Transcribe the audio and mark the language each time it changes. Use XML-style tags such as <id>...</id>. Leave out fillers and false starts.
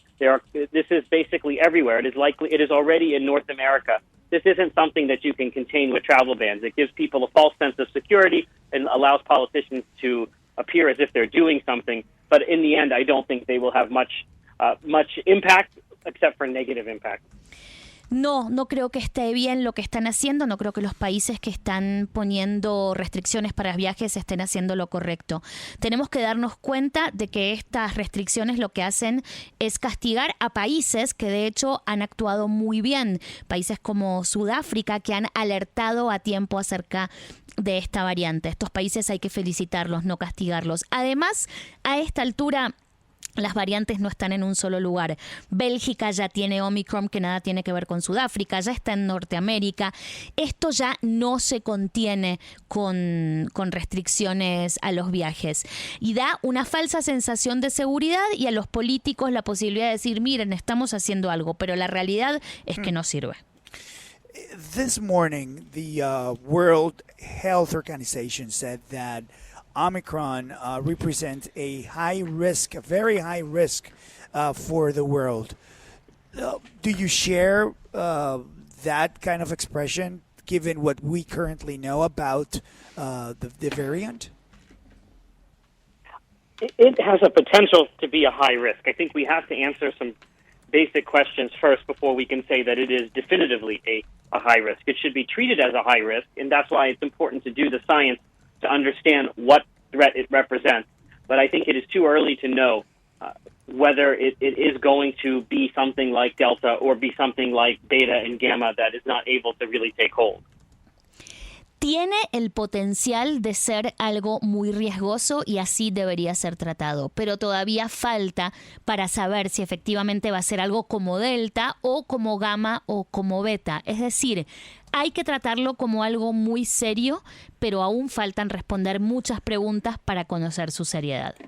<en>This is basically everywhere. It is already in North America. This isn't something that you can contain with travel bans. It gives people a false sense of security and allows politicians to appear as if they're doing something. But in the end, I don't think they will have much impact, except for negative impact.</en> <es>No creo que esté bien lo que están haciendo, no creo que los países que están poniendo restricciones para viajes estén haciendo lo correcto. Tenemos que darnos cuenta de que estas restricciones lo que hacen es castigar a países que de hecho han actuado muy bien, países como Sudáfrica que han alertado a tiempo acerca de esta variante. Estos países hay que felicitarlos, no castigarlos. Además, a esta altura las variantes no están en un solo lugar. Bélgica ya tiene Omicron, que nada tiene que ver con Sudáfrica, ya está en Norteamérica. Esto ya no se contiene con restricciones a los viajes. Y da una falsa sensación de seguridad y a los políticos la posibilidad de decir, miren, estamos haciendo algo, pero la realidad es que no sirve.</es> <en>This morning, the World Health Organization said that Omicron represents a high risk, a very high risk for the world. Do you share that kind of expression, given what we currently know about the variant? It has a potential to be a high risk. I think we have to answer some basic questions first before we can say that it is definitively a high risk. It should be treated as a high risk, and that's why it's important to do the science to understand what threat it represents. But I think it is too early to know whether it is going to be something like Delta or be something like Beta and Gamma that is not able to really take hold.</en> <es>Tiene el potencial de ser algo muy riesgoso y así debería ser tratado, pero todavía falta para saber si efectivamente va a ser algo como Delta o como Gamma o como Beta. Es decir, hay que tratarlo como algo muy serio, pero aún faltan responder muchas preguntas para conocer su seriedad.</es>